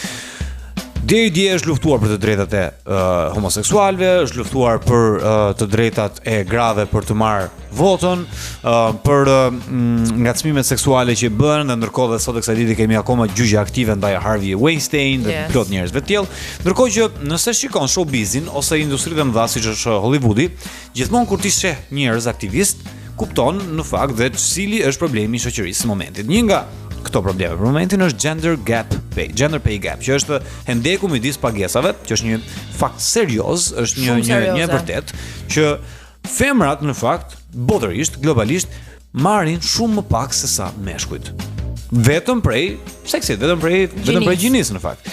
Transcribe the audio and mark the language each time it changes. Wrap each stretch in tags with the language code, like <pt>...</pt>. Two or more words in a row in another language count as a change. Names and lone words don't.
<sq>Deri dje është luftuar për të drejtat e homoseksualëve, është luftuar për të drejtat e grave për të marrë votën, për ngacmimet seksuale që bëhen, dhe ndërkohë dhe sot e kësaj dite kemi akoma gjyqe aktive ndaj Harvey Weinstein dhe plot njerëzve të tillë. Ndërkohë që nëse shikon showbizin ose industritë e mëdha siç është Hollywoodi, gjithmonë kur ti sheh njerëz aktivist, kupton në fakt dhe cili është problemi i shoqërisë në momentin. Një nga këto probleme për momentin është</sq> <en>gender pay gap,</en> <sq>që është hendeku midis pagesave, që është një fakt serioz, është një e vërtet që femrat në fakt botërisht, globalisht marrin shumë më pak se sa meshkujt. Vetëm prej seksit, vetëm prej gjinisë në fakt.</sq>